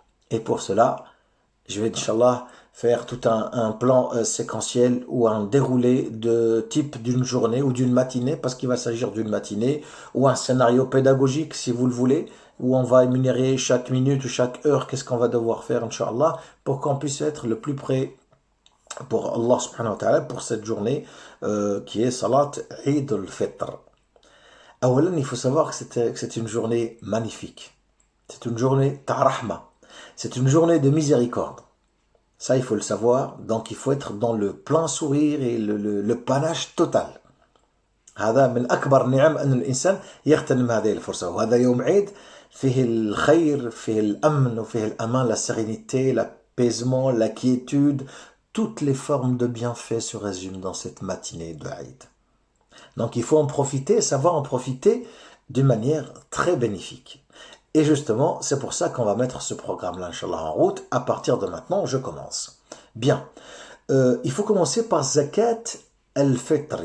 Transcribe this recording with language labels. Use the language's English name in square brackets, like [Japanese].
[French] Et pour cela, je vais, Inch'Allah, faire tout un plan séquentiel ou un déroulé de type d'une journée ou d'une matinée, parce qu'il va s'agir d'une matinée, ou un scénario pédagogique, si vous le voulez, où on va énumérer chaque minute ou chaque heure, qu'est-ce qu'on va devoir faire, Inch'Allah, pour qu'on puisse être le plus près pour Allah subhanahu wa ta'ala, pour cette journée qui est Salat Eid al-Fitr. Awalan, il faut savoir que c'est une journée magnifique. C'est une journée ta'rahma. C'est une journée de miséricorde. Ça, il faut le savoir. Donc, il faut être dans le plein sourire et le panache total. [Arabic] هذا من أكبر نعم أن الإنسان يغتنم هذه الفرصة. وهذا يوم عيد فيه الخير فيه الأمن وفيه الأمان, [French] la sérénité, l'apaisement, la quiétude. Toutes les formes de bienfaits se résument dans cette matinée de Eid. Donc, il faut en profiter, savoir en profiter d'une manière très bénéfique. Et justement, c'est pour ça qu'on va mettre ce programme-là, Inch'Allah, en route. À partir de maintenant, je commence. Bien. Il faut commencer par Zakat al-Fitr.